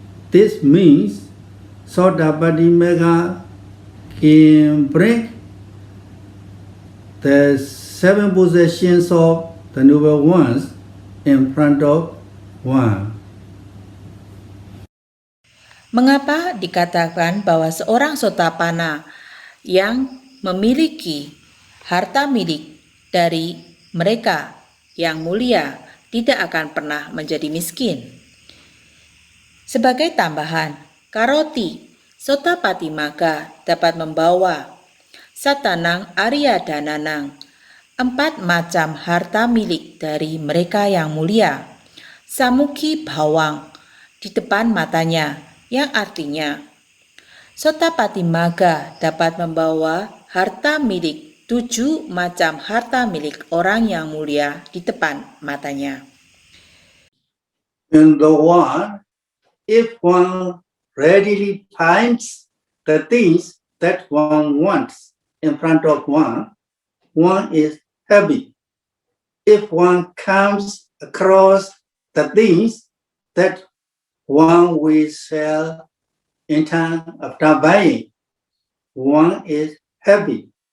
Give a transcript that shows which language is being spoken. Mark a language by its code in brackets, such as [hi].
[en] This means Sotapatimagga can bring the 7 possessions of the noble ones in front of one. [id] Mengapa dikatakan bahwa seorang Sotapanna yang memiliki harta milik dari mereka yang mulia tidak akan pernah menjadi miskin? Sebagai tambahan, Karoti Sotapatimagga dapat membawa Satanang Ariyadananang, 4 macam harta milik dari mereka yang mulia, Samukhi Bhawang, di depan matanya, yang artinya Sotapatimagga dapat membawa harta milik 7 macam harta milik orang yang mulia di depan matanya. [en] In the world, if one readily finds the things that one wants in front of one, one is happy. if one comes across the things that one will sell in time after buying, one is happy.